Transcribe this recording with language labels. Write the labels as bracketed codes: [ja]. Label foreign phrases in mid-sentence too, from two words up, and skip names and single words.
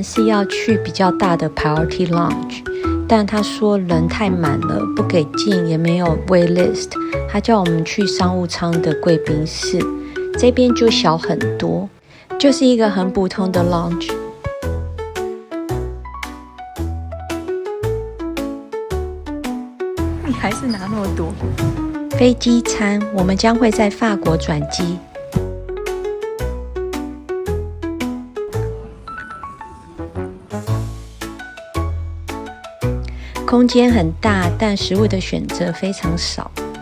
[zh] 是要去比較大的 Priority Lounge， 但他說人太滿了，不給進，也沒有 [en] wait list， [zh] 他叫我們去商務艙的貴賓室，這邊就小很多，就是一個很普通的 lounge。你還是拿那麼多？飛機餐，我們將會在法國轉機。空間很大，但食物的選擇非常少。